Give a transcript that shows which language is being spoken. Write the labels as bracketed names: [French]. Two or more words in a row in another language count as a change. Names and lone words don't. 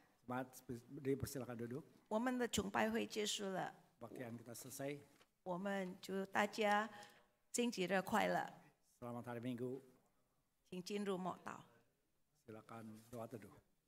[Indonesian] Jemaat dipersilakan duduk. [Chinese] 我们的崇拜会结束了， [Indonesian] Kebaktian kita selesai. [Chinese] 我们祝大家星期日快乐， [Indonesian] Selamat hari Minggu. [Chinese] 请进入默祷。 [Indonesian] Silakan doa teduh.